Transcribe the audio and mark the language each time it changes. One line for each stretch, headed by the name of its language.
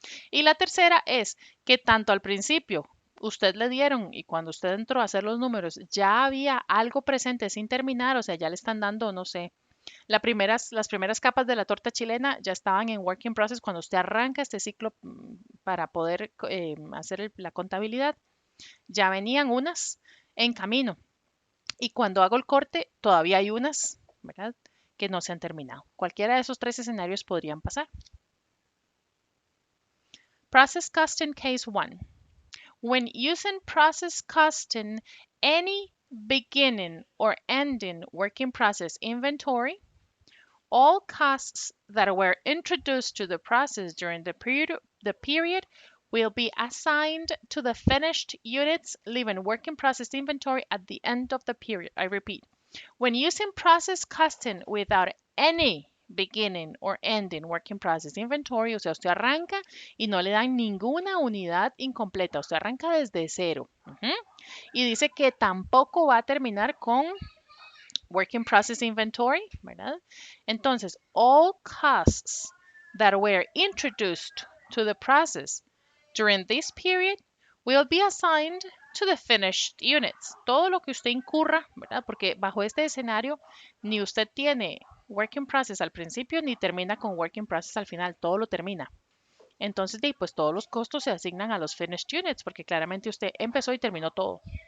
Spanish: Y la tercera es que tanto al principio usted le dieron y cuando usted entró a hacer los números ya había algo presente sin terminar, o sea, ya le están dando, no sé, las primeras capas de la torta chilena ya estaban en work in process cuando usted arranca este ciclo para poder hacer la contabilidad. Ya venían unas en camino. Y cuando hago el corte, todavía hay unas, ¿verdad? Que no se han terminado. Cualquiera de esos tres escenarios podrían pasar.
English: Process costing case 1. When using process costing, any beginning or ending work in process inventory, all costs that were introduced to the process during the period will be assigned to the finished units, leaving work in process inventory at the end of the period. I repeat, when using process costing without any beginning or ending work in process inventory,
Spanish: o sea, usted arranca y no le dan ninguna unidad incompleta, usted arranca desde cero. Y dice que tampoco va a terminar con work in process inventory, ¿verdad? Entonces,
English: all costs that were introduced to the process during this period will be assigned to the finished units.
Spanish: Todo lo que usted incurra, ¿verdad? Porque bajo este escenario ni usted tiene work in process al principio ni termina con work in process al final, todo lo termina. Entonces, pues todos los costos se asignan a los finished units porque claramente usted empezó y terminó todo.